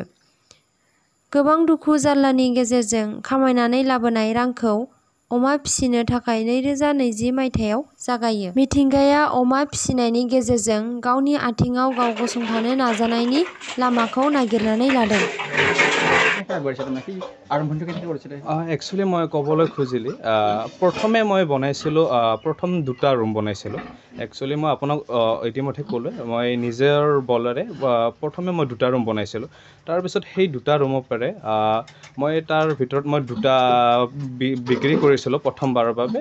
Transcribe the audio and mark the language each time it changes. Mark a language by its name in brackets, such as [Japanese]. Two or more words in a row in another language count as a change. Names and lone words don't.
[Bodo] गोबां दुखु जारलानि गेजेरजों खामायनानै लाबोनाय रांखौ अमा फिसिनो थाखाय 2020 मायथाइयाव जागायो। मिथिंगाया अमा फिसिनायनि गेजेरजों गावनि आथिङाव गाव गसंथानो नाजानायनि लामाखौ नागिरनानै लादों। [Assamese] একচুৱেলি মই ক'বলৈ খুজিলে প্ৰথমে মই বনাইছিলোঁ প্ৰথম 2টা ৰুম বনাইছিলোঁ। একচুৱেলি মই আপোনাক ইতিমধ্যে ক'লোঁ মই নিজৰ বলেৰে প্ৰথমে মই 2টা ৰুম বনাইছিলোঁ। তাৰপিছত সেই 2টা ৰুমৰ পৰাই মই তাৰ ভিতৰত মই 2টা বিক্ৰী কৰিছিলোঁ প্ৰথমবাৰৰ বাবে।